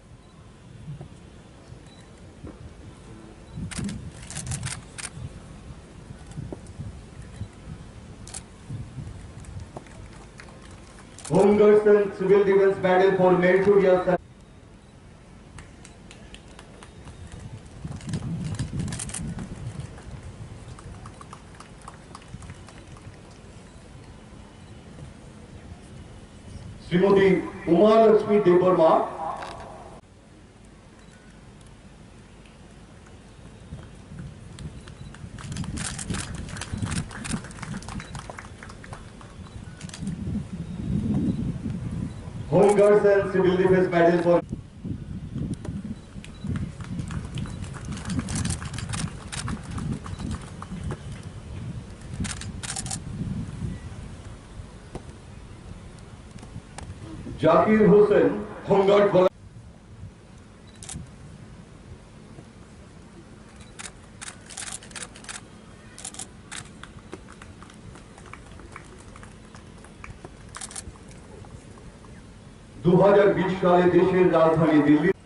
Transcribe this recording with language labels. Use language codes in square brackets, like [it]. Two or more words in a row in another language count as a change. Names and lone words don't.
[en] Home Guards and Civil Defense Medal for meritorious श्रीमती उमा लक्ष्मी देवर्मा Home Guards and Civil Defense Medal for Zakir Hussain, Home Guard [bn] দো হাজার 20 সালে দেশের রাজধানী দিল্লি